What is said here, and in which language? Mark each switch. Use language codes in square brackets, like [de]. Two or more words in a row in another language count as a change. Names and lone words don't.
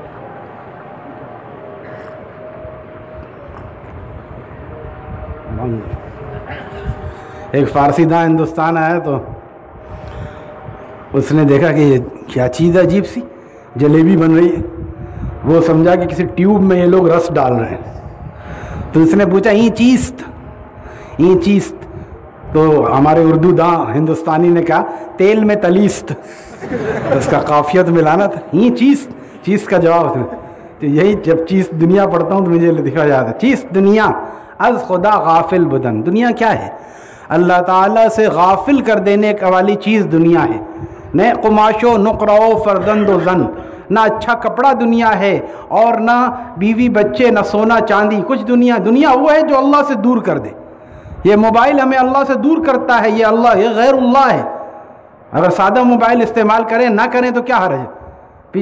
[ur] ایک فارسی داں ہندوستان آیا تو اس نے دیکھا کہ یہ کیا چیز ہے عجیب سی، جلیبی بن رہی ہے، وہ سمجھا کہ کسی ٹیوب میں یہ لوگ رس ڈال رہے ہیں، تو اس نے پوچھا [fa] این چیست، این چیست؟ [ur] تو ہمارے اردو داں ہندوستانی نے کہا تیل میں تلیست، اس کا قافیت ملانا تھا، [fa] این چیز، [ur] چیز کا جواب اس نے۔ تو یہی جب چیز دنیا پڑھتا ہوں تو مجھے دکھا جاتا ہے، [fa] چیز دنیا از خدا غافل بدن، [ur] دنیا کیا ہے؟ اللہ تعالیٰ سے غافل کر دینے والی چیز دنیا ہے. [fa] نہ قماش و نقرہ و فرزند و زن، [ur] نہ اچھا کپڑا دنیا ہے اور نہ بیوی بچے، نہ سونا چاندی. کچھ دنیا وہ ہے جو اللہ سے دور کر دے. یہ موبائل ہمیں اللہ سے دور کرتا ہے، یہ غیر اللہ ہے. اگر سادہ موبائل استعمال کریں نہ کریں تو کیا حرج ہے؟